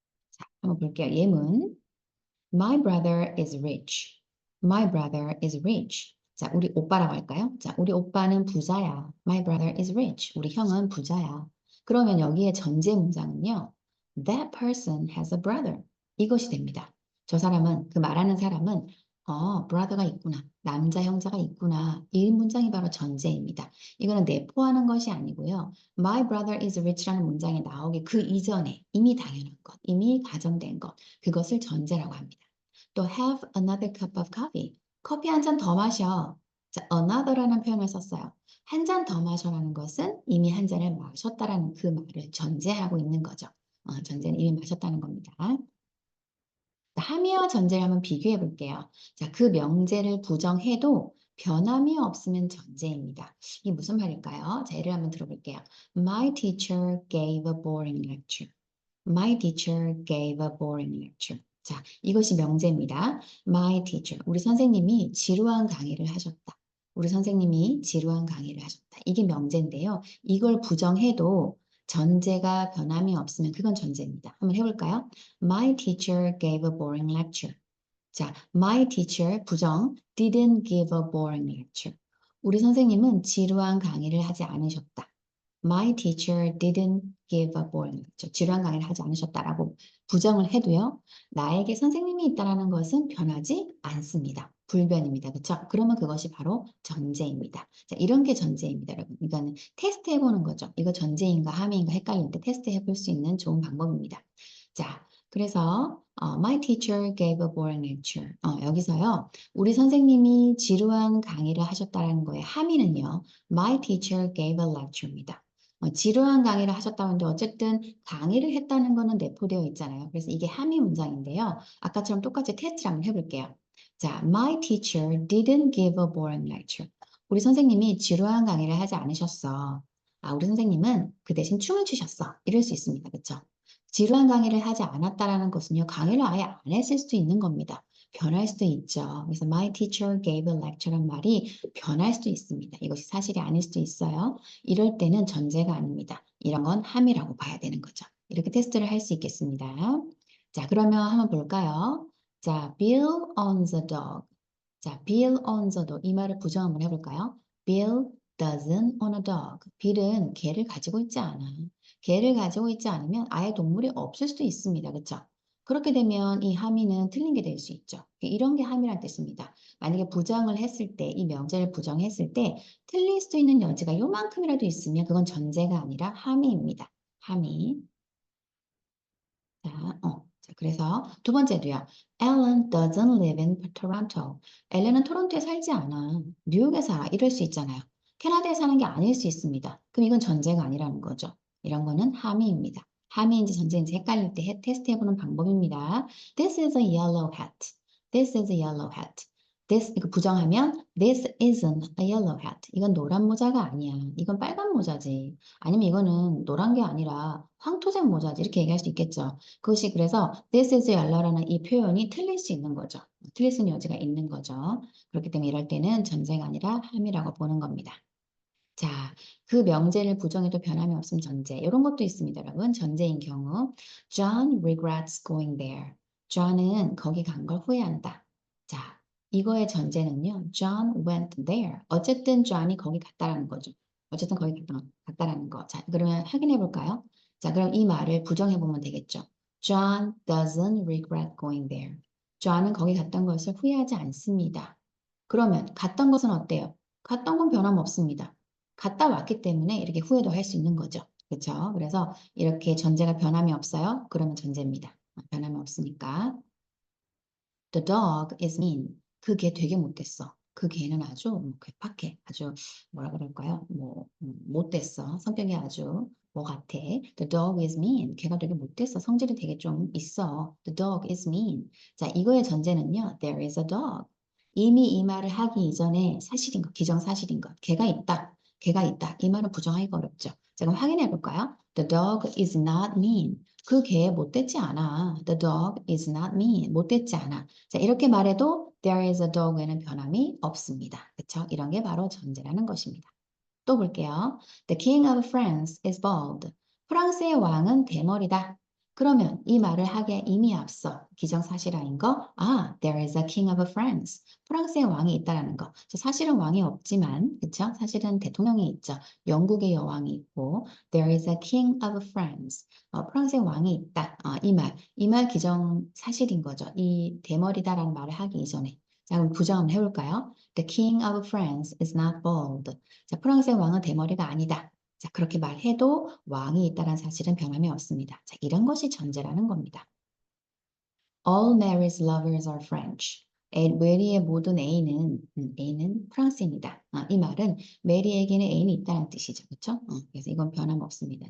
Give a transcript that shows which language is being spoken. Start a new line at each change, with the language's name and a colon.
Korean: 자, 한번 볼게요. 예문.
English: My brother is rich. My brother is rich.
Korean: 자, 우리 오빠라고 할까요? 자, 우리 오빠는 부자야.
English: My brother is rich.
Korean: 우리 형은 부자야. 그러면 여기에 전제 문장은요.
English: That person has a brother.
Korean: 이것이 됩니다. 저 사람은, 그 말하는 사람은 brother가 있구나. 남자 형제가 있구나. 이 문장이 바로 전제입니다. 이거는 내포하는 것이 아니고요.
English: My brother is rich
Korean: 라는 문장이 나오기 그 이전에 이미 당연한 것, 이미 가정된 것, 그것을 전제라고 합니다.
English: 또 have another cup of coffee.
Korean: 커피 한 잔 더 마셔. 자, another라는 표현을 썼어요. 한 잔 더 마셔라는 것은 이미 한 잔을 마셨다라는 그 말을 전제하고 있는 거죠. 전제는 이미 마셨다는 겁니다. 함의와 전제를 한번 비교해 볼게요. 자, 그 명제를 부정해도 변함이 없으면 전제입니다. 이게 무슨 말일까요? 자, 예를 한번 들어볼게요.
English: My teacher gave a boring lecture. My teacher gave a boring lecture.
Korean: 자, 이것이 명제입니다.
English: My teacher.
Korean: 우리 선생님이 지루한 강의를 하셨다. 우리 선생님이 지루한 강의를 하셨다. 이게 명제인데요. 이걸 부정해도 전제가 변함이 없으면 그건 전제입니다. 한번 해볼까요?
English: My teacher gave a boring lecture. 자, my teacher 부정 didn't give a boring lecture.
Korean: 우리 선생님은 지루한 강의를 하지 않으셨다.
English: My teacher didn't give a boring lecture.
Korean: 지루한 강의를 하지 않으셨다라고 부정을 해도요. 나에게 선생님이 있다라는 것은 변하지 않습니다. 불변입니다. 그렇죠? 그러면 그것이 바로 전제입니다. 자, 이런 게 전제입니다, 여러분. 이거는 테스트 해보는 거죠. 이거 전제인가 함의인가 헷갈릴 때 테스트 해볼 수 있는 좋은 방법입니다. 자, 그래서
English: My teacher gave a boring lecture.
Korean: 여기서요. 우리 선생님이 지루한 강의를 하셨다는 거에 함의는요.
English: My teacher gave a lecture입니다.
Korean: 지루한 강의를 하셨다고 하는데 어쨌든 강의를 했다는 거는 내포되어 있잖아요. 그래서 이게 함의 문장인데요. 아까처럼 똑같이 테스트를 한번 해볼게요.
English: 자, My teacher didn't give a boring lecture.
Korean: 우리 선생님이 지루한 강의를 하지 않으셨어. 우리 선생님은 그 대신 춤을 추셨어. 이럴 수 있습니다. 그렇죠? 지루한 강의를 하지 않았다라는 것은요. 강의를 아예 안 했을 수도 있는 겁니다. 변할 수도 있죠. 그래서
English: My teacher gave a lecture
Korean: 란 말이 변할 수도 있습니다. 이것이 사실이 아닐 수도 있어요. 이럴 때는 전제가 아닙니다. 이런 건 함의라고 봐야 되는 거죠. 이렇게 테스트를 할 수 있겠습니다. 자, 그러면 한번 볼까요? 자,
English: Bill owns a dog. 자, Bill owns a dog.
Korean: 이 말을 부정 한번 해볼까요?
English: Bill doesn't own a dog.
Korean: 빌은 개를 가지고 있지 않아. 개를 가지고 있지 않으면 아예 동물이 없을 수도 있습니다. 그렇죠? 그렇게 되면 이 함의는 틀린 게 될 수 있죠. 이런 게 함의란 뜻입니다. 만약에 부정을 했을 때, 이 명제를 부정했을 때 틀릴 수 있는 여지가 요만큼이라도 있으면 그건 전제가 아니라 함의입니다. 함의. 자, 그래서 두 번째도요.
English: Ellen doesn't live in Toronto.
Korean: 엘렌은 토론토에 살지 않아. 뉴욕에 살아. 이럴 수 있잖아요. 캐나다에 사는 게 아닐 수 있습니다. 그럼 이건 전제가 아니라는 거죠. 이런 거는 함의입니다. 함의인지 전제인지 헷갈릴 때 테스트 해보는 방법입니다.
English: This is a yellow hat. This is a yellow hat. This
Korean: 이거 부정하면
English: This isn't a yellow hat.
Korean: 이건 노란 모자가 아니야. 이건 빨간 모자지. 아니면 이거는 노란 게 아니라 황토색 모자지. 이렇게 얘기할 수 있겠죠. 그것이 그래서
English: This is yellow
Korean: 라는 이 표현이 틀릴 수 있는 거죠. 틀릴 수 있는 여지가 있는 거죠. 그렇기 때문에 이럴 때는 전제가 아니라 함의라고 보는 겁니다. 자, 그 명제를 부정해도 변함이 없음 전제. 이런 것도 있습니다, 여러분. 전제인 경우.
English: John regrets going there.
Korean: John은 거기 간 걸 후회한다. 자, 이거의 전제는요.
English: John went there.
Korean: 어쨌든 John이 거기 갔다라는 거죠. 어쨌든 거기 갔다라는 거. 자, 그러면 확인해 볼까요? 자, 그럼 이 말을 부정해 보면 되겠죠.
English: John doesn't regret going there.
Korean: John은 거기 갔던 것을 후회하지 않습니다. 그러면 갔던 것은 어때요? 갔던 건 변함없습니다. 갔다 왔기 때문에 이렇게 후회도 할 수 있는 거죠. 그렇죠? 그래서 이렇게 전제가 변함이 없어요. 그러면 전제입니다. 변함이 없으니까.
English: The dog is mean.
Korean: 그 개 되게 못됐어. 그 개는 아주 괴팍해. 아주 뭐라 그럴까요? 못됐어. 성격이 아주 뭐 같아.
English: The dog is mean.
Korean: 걔가 되게 못됐어. 성질이 되게 좀 있어.
English: The dog is mean.
Korean: 자, 이거의 전제는요.
English: There is a dog.
Korean: 이미 이 말을 하기 이전에 사실인 것, 기정사실인 것. 걔가 있다. 걔가 있다. 이 말은 부정하기가 어렵죠. 자, 그럼 확인해 볼까요?
English: The dog is not mean.
Korean: 그 개 못됐지 않아.
English: The dog is not mean.
Korean: 못됐지 않아. 자, 이렇게 말해도
English: there is a dog
Korean: 에는 변함이 없습니다. 그렇죠? 이런 게 바로 전제라는 것입니다. 또 볼게요.
English: The king of France is bald.
Korean: 프랑스의 왕은 대머리다. 그러면 이 말을 하기에 이미 앞서 기정사실화인 거,
English: there is a king of France.
Korean: 프랑스의 왕이 있다라는 거. 사실은 왕이 없지만, 그쵸? 사실은 대통령이 있죠. 영국의 여왕이 있고,
English: there is a king of France.
Korean: 프랑스의 왕이 있다. 이 말 기정사실인 거죠. 이 대머리다라는 말을 하기 이전에. 자, 그럼 부정 한번 해볼까요?
English: The king of France is not bald.
Korean: 자, 프랑스의 왕은 대머리가 아니다. 자, 그렇게 말해도 왕이 있다는 사실은 변함이 없습니다. 자, 이런 것이 전제라는 겁니다.
English: All Mary's lovers are French.
Korean: 메리의 모든 A는 프랑스입니다. 이 말은 메리에게는 애인이 있다는 뜻이죠. 그렇죠? 그래서 이건 변함없습니다.